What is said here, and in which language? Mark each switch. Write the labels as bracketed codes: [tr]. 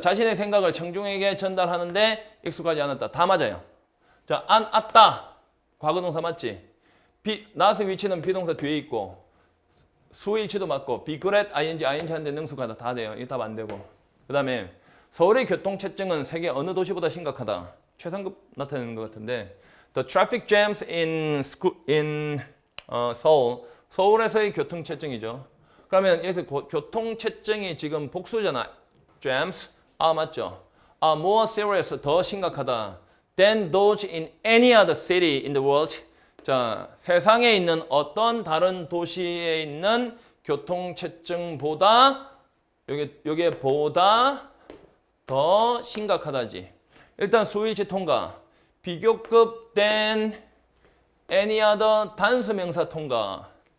[ko] 자신의 생각을 청중에게 전달하는데 익숙하지 않았다. 다 맞아요. 자, 안 왔다. 과거동사 맞지? not의 위치는 비동사 뒤에 있고 수일치도 맞고 be good at ing 하는데 능숙하다. 다 돼요. 이거 답 안 되고. 그 다음에 서울의 교통체증은 세계 어느 도시보다 심각하다. 최상급 나타내는 것 같은데 [en] The traffic jams in Seoul. [ko] 서울에서의 교통체증이죠. 그러면 여기서 교통체증이 지금 복수잖아. jams. 맞죠? [en] more serious. [ko] 더 심각하다. [en] than those in any other city in the world. [ko] 자, 세상에 있는 어떤 다른 도시에 있는 교통체증보다 여기에 보다 더 심각하다지. 일단 수일치 통과. 비교급 than any other 단수 명사 통과.